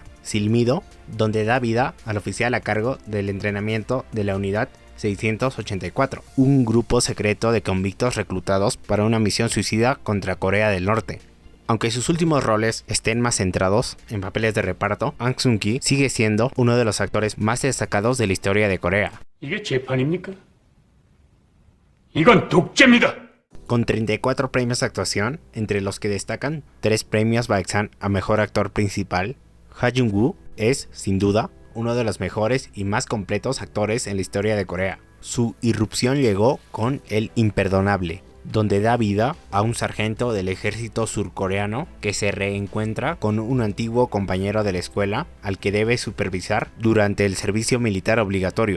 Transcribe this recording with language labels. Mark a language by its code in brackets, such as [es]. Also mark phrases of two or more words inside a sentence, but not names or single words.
[es] Silmido, donde da vida al oficial a cargo del entrenamiento de la unidad 684, un grupo secreto de convictos reclutados para una misión suicida contra Corea del Norte. Aunque sus últimos roles estén más centrados en papeles de reparto, Ang Sung-ki sigue siendo uno de los actores más destacados de la historia de Corea. [ko] 이게 재판입니까? 이건 독재입니다. [es] Con 34 premios de actuación, entre los que destacan 3 premios Baeksan a Mejor Actor Principal, Ha Jung-woo es, sin duda, uno de los mejores y más completos actores en la historia de Corea. Su irrupción llegó con El Imperdonable, donde da vida a un sargento del ejército surcoreano que se reencuentra con un antiguo compañero de la escuela al que debe supervisar durante el servicio militar obligatorio.